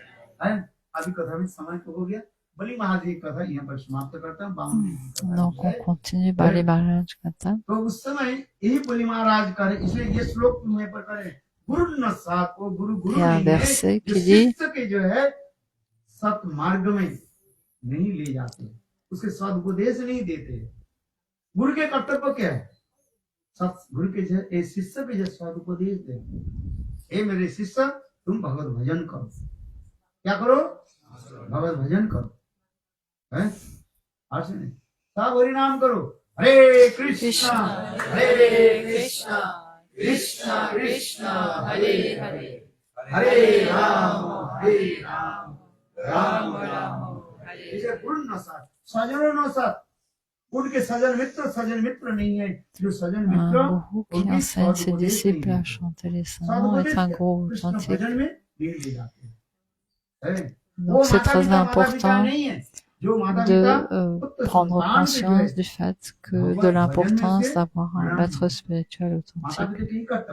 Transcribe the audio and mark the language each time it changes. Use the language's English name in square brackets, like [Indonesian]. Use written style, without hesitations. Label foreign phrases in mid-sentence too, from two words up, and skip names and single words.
[French] Donc on continue Bali Maharaj Katha. Il y a un verset qui dit [Hindi] नहीं ले जाते उसके सदुपदेश नहीं देते गुरु के कर्तव्य क्या है गुरु के शिष्य के जो सदुपदेश दे हे मेरे शिष्य तुम भगवत भजन करो क्या करो भगवत भजन करो हैं सब हरि नाम करो हरे कृष्णा कृष्णा कृष्णा हरे हरे हरे राम राम राम [French] Guru qui enseigne ses disciples à chanter les saints est un guru authentique. Donc c'est très important de prendre conscience du fait que de l'importance d'avoir un maître spirituel authentique.